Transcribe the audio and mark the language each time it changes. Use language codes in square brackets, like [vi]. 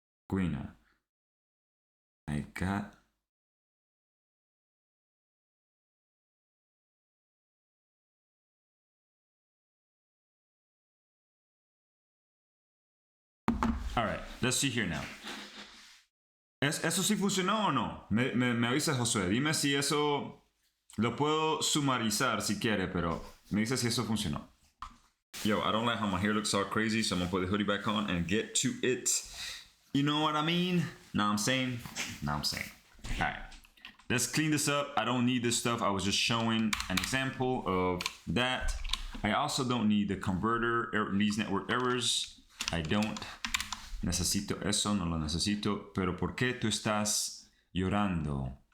[en] Guina. I got... All right, let's see here now. [es] ¿Eso sí funcionó o no? Me avisa Josué. Dime si eso lo puedo sumarizar si quiere, pero me dice si eso funcionó. [en] Yo, I don't like how my hair looks all crazy, so I'm gonna put the hoodie back on and get to it. You know what I mean? Now I'm saying. All right, let's clean this up. I don't need this stuff. I was just showing an example of that. I also don't need the converter, these network errors. I don't [es] necesito eso, no lo necesito. Pero ¿por qué tú estás llorando?